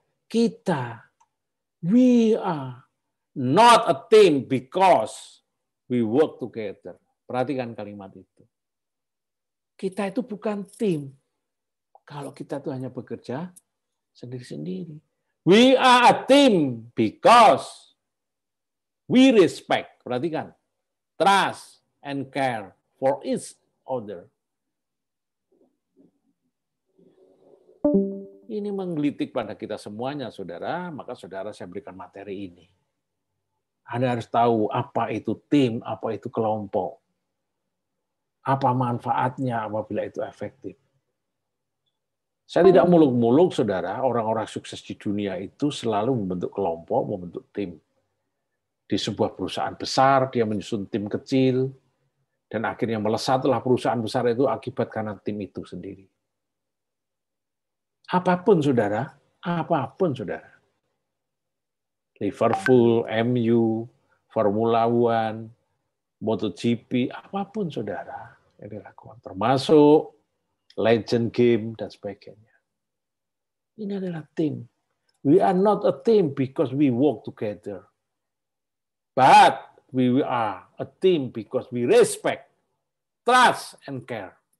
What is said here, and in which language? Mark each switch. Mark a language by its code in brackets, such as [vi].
[id] Kita, [en] we are not a team because we work together. [id] Perhatikan kalimat itu. Kita itu bukan tim kalau kita itu hanya bekerja sendiri-sendiri. [en] We are a team because we respect. [id] Perhatikan. [en] Trust and care for each other. [id] Ini menggelitik pada kita semuanya, saudara. Maka saudara saya berikan materi ini. Anda harus tahu apa itu tim, apa itu kelompok. Apa manfaatnya apabila itu efektif. Saya tidak muluk-muluk, saudara, orang-orang sukses di dunia itu selalu membentuk kelompok, membentuk tim. Di sebuah perusahaan besar, dia menyusun tim kecil, dan akhirnya melesatlah perusahaan besar itu akibat karena tim itu sendiri. Apapun, saudara, apapun, saudara. Liverpool, MU, Formula One, MotoGP, apapun, saudara, yang dilakukan. Termasuk legend game, dan sebagainya. Ini adalah tim. [en] We are not a team because we work together. But we are a team because we respect, trust, and care.